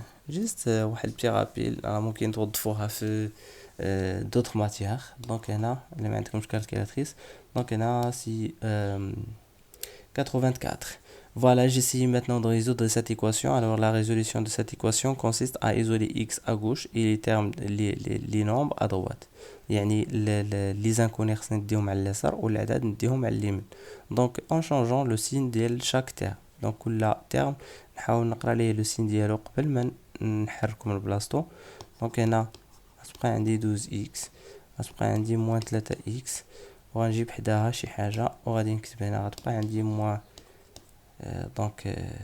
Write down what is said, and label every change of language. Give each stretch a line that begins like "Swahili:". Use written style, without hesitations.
Arabic: جيست واحد بتي رابيل ممكن توظفوها في
French: d'autres matières
Arabic: donc هنا اللي ما عندكمش كالكولاتريس donc هنا سي 84.
French: Voilà, j'essaie maintenant de résoudre cette équation. Alors, la résolution de cette équation consiste à isoler x à gauche et les termes, les nombres à droite.
Arabic: يعني
French: les inconnus
Arabic: نديهم على اليسار والأعداد نديهم على اليمين.
French: Donc, en changeant le signe
Arabic: ديال
French: chaque terme.
Arabic: Donc, كل terme نحاول نقرا ليه
French: le signe
Arabic: ديالو قبل ما نحركو من بلاصتو. Donc, هنا غتبقى عندي 12x غتبقى عندي موان 3x وغنجيب حداها شي حاجة وغادي نكتب هنا غتبقى عندي موان
French: donc